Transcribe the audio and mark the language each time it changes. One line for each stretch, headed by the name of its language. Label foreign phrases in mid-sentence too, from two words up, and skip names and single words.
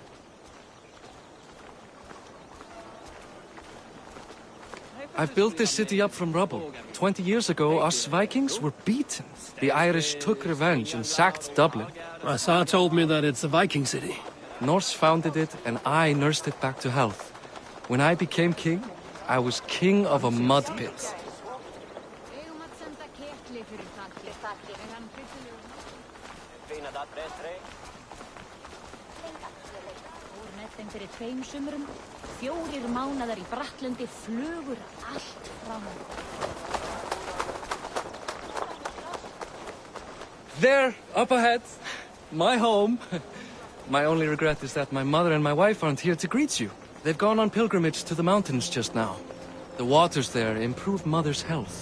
English: I've built this city up from rubble. 20 years ago, us Vikings were beaten. The Irish took revenge and sacked Dublin. Rasa told me that it's a Viking city. Norse founded it, and I nursed it back to health. When I became king, I was king of a mud pit.
Icelandic: Fyrir tveim sumrum, 4 mánaðar í Brattlundi flugur allt fram.
English: There, up ahead, my home. My only regret is that my mother and my wife aren't here to greet you. They've gone on pilgrimage to the mountains just now. The waters there improve mother's health.